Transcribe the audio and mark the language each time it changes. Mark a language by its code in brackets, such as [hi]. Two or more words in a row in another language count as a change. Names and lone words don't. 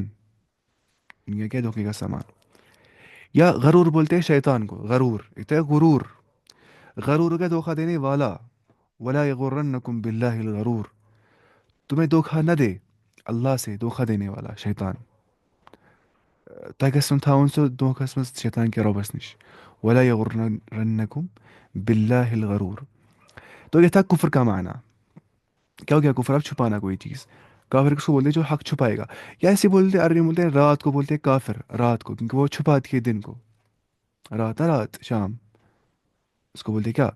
[ur] دنیا کیا؟ دھوکے کا سامان. یا غرور بولتے ہیں شیطان کو، غرور ایک تو ہے غرور، غرور کا دھوکہ دینے والا. [ar] ولا یغرنکم باللہ الغرور، [ur] تمہیں دھوکہ نہ دے اللہ سے دھوکہ دینے والا شیطان. [ks] تۄہہِ گژھن تھاوُن سُہ دھوکھس منٛز شیطان کہِ رۄبس نِش. [ar] ولا یغرنکم باللہ الغرور. [ur] تو یہ تھا کفر کا معنی. کیا ہو گیا کفر؟ اب چھپانا کوئی چیز. کافر کس کو بولتے ہیں؟ جو حق چھپائے گا. یا ایسے بولتے ہیں عربی میں بولتے ہیں رات کو بولتے ہیں کافر، رات کو، کیونکہ وہ چھپاتی ہے دن کو. رات نا، رات شام، اس کو بولتے کیا؟